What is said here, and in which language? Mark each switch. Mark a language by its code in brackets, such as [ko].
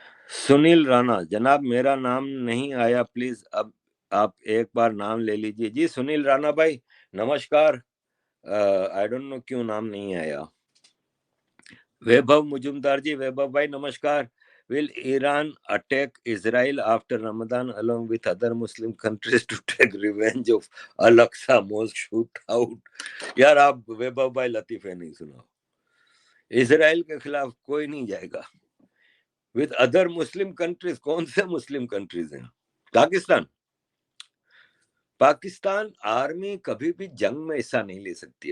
[hi] सुनील राणा, जनाब मेरा नाम नहीं आया, प्लीज अब आप एक बार नाम ले लीजिए। जी सुनील राणा भाई नमस्कार, [en] I don't know [hi] क्यों नाम नहीं आया। वैभव मुजुमदार जी, वैभव भाई नमस्कार। [en] Will Iran attack Israel after Ramadan along with other Muslim countries to take revenge of Al-Aqsa mosque shootout? [hi] यार आप वैभव भाई लतीफे नहीं सुनाओ। इजराइल के खिलाफ कोई नहीं जाएगा। [en] with other Muslim countries, [hi] कौन से मुस्लिम कंट्रीज हैं? पाकिस्तान। पाकिस्तान आर्मी कभी भी जंग में हिस्सा नहीं ले सकती।